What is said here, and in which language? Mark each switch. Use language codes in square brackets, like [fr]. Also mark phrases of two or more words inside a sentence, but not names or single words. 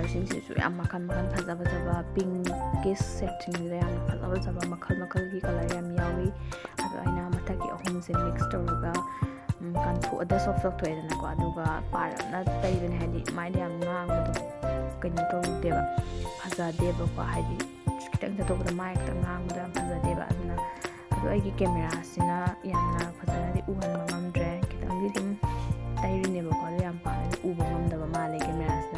[mni] sing su yam makan phajaba [en] pink kiss setting [mni] le yam phajaba makal gi color yam yawi ado aina mathaki ahum se mix toruga kan thu ada soft thoidana ko aduga parna taidene haidi mai yam ngang ado keno to deba phajadeba ko haidi kitang da to mai kitang ngang da phajadeba aduna ado ꯑꯩꯒꯤ ꯀꯦꯃꯦꯔꯥꯁꯤꯅ ꯌꯥꯝꯅ ꯐꯖꯅꯗꯤ ꯎꯍꯟꯕ ꯉꯝꯗ꯭ꯔꯦ, ꯈꯤꯇꯪꯗꯤ ꯑꯗꯨꯝ ꯇꯩꯔꯤꯅꯦꯕꯀꯣ, ꯑꯗꯣ ꯌꯥꯝ ꯄꯥꯛꯅꯗꯤ ꯎꯕ ꯉꯝꯗꯕ ꯃꯥꯜꯂꯦ ꯀꯦꯃꯦꯔꯥꯁꯤꯅ.